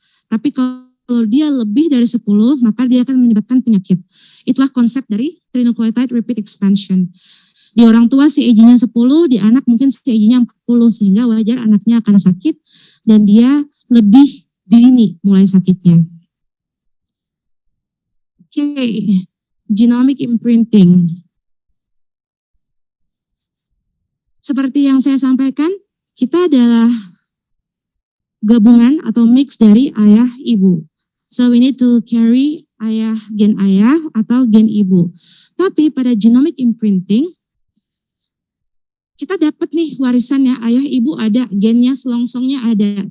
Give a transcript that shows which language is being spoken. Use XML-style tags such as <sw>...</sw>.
<id>Tapi kalau dia lebih dari 10, maka dia akan menyebabkan penyakit. Itulah konsep dari trinucleotide repeat expansion. Di orang tua CAG-nya 10, di anak mungkin CAG-nya 40, sehingga wajar anaknya akan sakit dan dia lebih dini mulai sakitnya. Oke, genomic imprinting. Seperti yang saya sampaikan, kita adalah gabungan atau mix dari ayah ibu.</id> <en>So we need to carry</en> <id>gen ayah atau gen ibu. Tapi pada genomic imprinting, kita dapat nih warisannya, ayah ibu ada, gennya selongsongnya ada.</id>